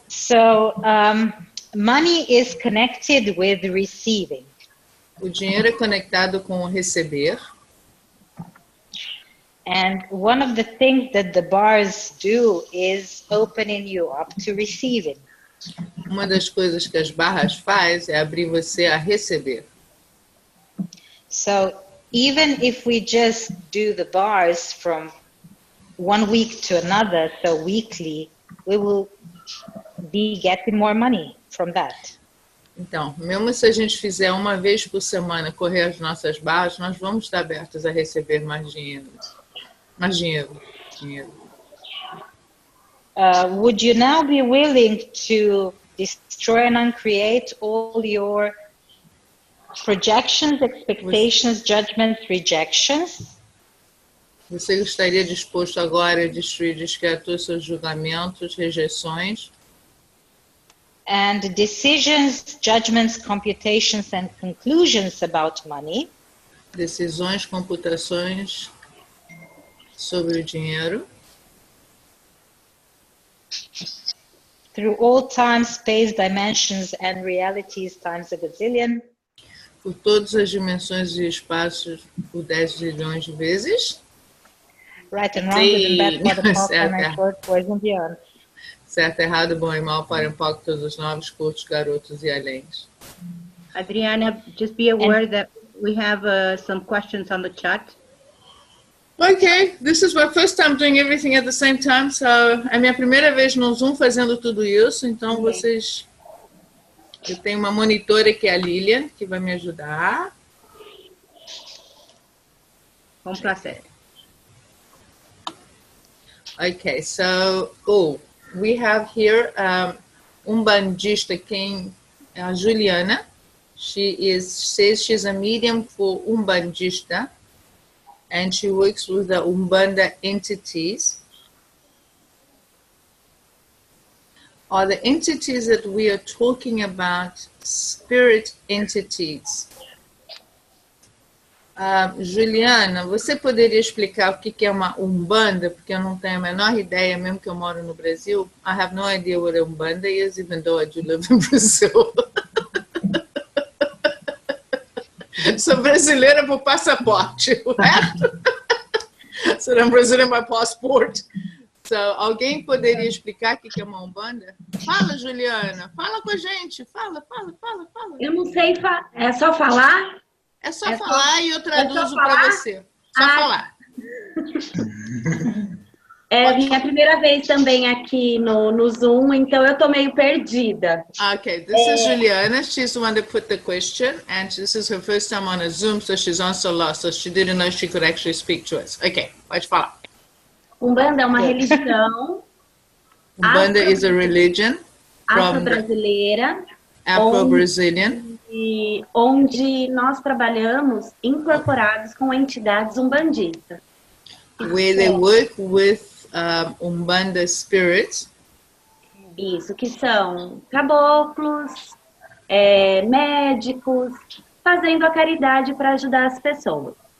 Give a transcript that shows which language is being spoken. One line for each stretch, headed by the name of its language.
English: So, money is connected with receiving.
Portuguese: O dinheiro é conectado com o receber.
English: And one of the things that the bars do is opening you up to receiving.
Portuguese: Uma das coisas que as barras faz é abrir você a receber.
English: So, even if we just do the bars from 1 week to another, so weekly, we will be getting more money from that.
Portuguese: Então, mesmo se a gente fizer uma vez por semana correr as nossas barras, nós vamos estar abertos a receber mais dinheiro. Mais dinheiro.
English: Would you now be willing to destroy and uncreate all your projections, expectations, judgments, rejections?
Portuguese: Você estaria disposto agora a destruir, descriar todos os seus julgamentos, rejeições?
English: And decisions, judgments, computations, and conclusions about money.
Portuguese: Decisões, computações sobre o dinheiro.
English: Through all time, space, dimensions, and realities times a gazillion.
Portuguese: Por todas as dimensões e espaços por 10 zilhões de vezes.
English: Right and wrong, good and bad, for the pop, and short, boys and beyond.
Portuguese: Certo, errado, bom e mal, para um pouco, todos os novos, curtos, garotos e aléns.
English: Adriana, just be aware that we have some questions on the chat. Okay, this is my first time doing everything at the same time, so
Portuguese: é minha primeira vez no Zoom fazendo tudo isso, então vocês... Eu tenho uma monitora que é a Lilian, que vai me ajudar. Com prazer.
English: Okay, so, we have here Umbandista,
Portuguese: quem a Juliana.
English: She says she's a medium for Umbandista, and she works with the Umbanda entities. Are the entities that we are talking about spirit entities?
Portuguese: Juliana, você poderia explicar o que é uma Umbanda? Porque eu não tenho a menor ideia, mesmo que eu moro no Brasil.
English: I have no idea what a Umbanda is, even though I do live in Brazil.
Portuguese: Sou brasileira por passaporte. O resto?
English: So I'm Brazilian by passport.
Portuguese: So, alguém poderia explicar o que é uma Umbanda? Fala, Juliana. Fala com a gente. Fala. Eu não sei, é só falar? É só falar e eu traduzo para você. Só falar. É minha primeira vez também aqui no Zoom, então eu tô meio perdida.
English: Okay, this is Juliana. She's the one that put the question, and this is her first time on a Zoom, so she's also lost, so she didn't know she could actually speak to us.
Portuguese: Okay, pode falar. Umbanda é uma religião.
English: Umbanda is a religion
Portuguese: afro-brasileira.
English: Afro-Brazilian.
Portuguese: Onde nós trabalhamos incorporados com entidades umbandistas.
English: Where they work with Umbanda spirits.
Portuguese: Isso, que são caboclos, médicos, fazendo a caridade para ajudar as pessoas.